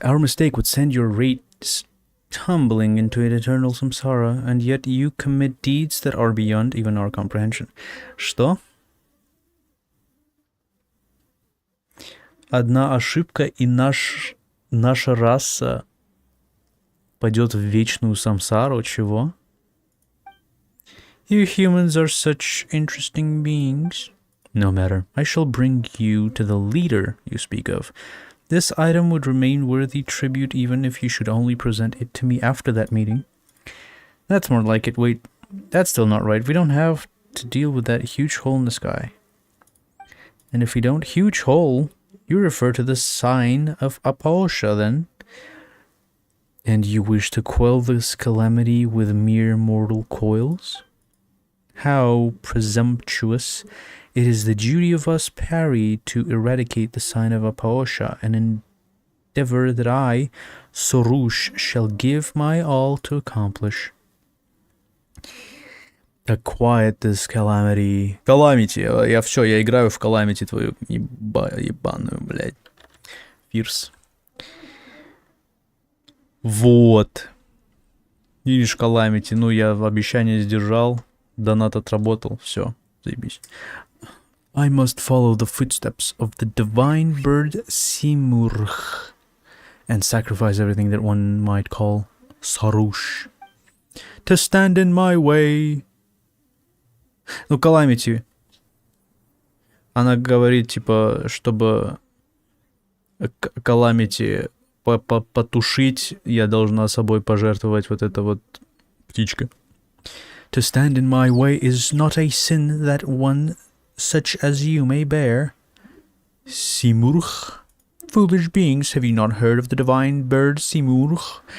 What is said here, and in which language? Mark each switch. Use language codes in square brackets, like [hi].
[en] Our mistake would send your rates tumbling into an eternal samsara, and yet you commit deeds that are beyond even our comprehension. [ru] Что? Одна ошибка, и наша раса пойдет в вечную самсару. Чего? [en] You humans are such interesting beings. No matter, I shall bring you to the leader you speak of. This item would remain worthy tribute even if you should only present it to me after that meeting. That's more like it. Wait, that's still not right. We don't have to deal with that huge hole in the sky. And if we don't, huge hole, you refer to the sign of Apaosha then? And you wish to quell this calamity with mere mortal coils? How presumptuous. It is the duty of us pari to eradicate the sign of Apaosha, an endeavor that I, Sorush, shall give my all to accomplish. To quiet this calamity. Calamity. [ru] Я играю в Calamity твою ебаную, блядь. Фирс. Вот. Видишь, Calamity, ну я обещание сдержал, донат отработал, все, заебись. [en] I must follow the footsteps of the divine bird Simurgh and sacrifice everything that one might call Sarush. To stand in my way. [ru] Ну, [en] Calamity. [ru] Она говорит, типа, чтобы Calamity потушить, я должна собой пожертвовать вот эта вот птичка. [en] To stand in my way is not a sin that one such as you may bear. Simurgh. Foolish beings, have you not heard of the divine bird Simurgh?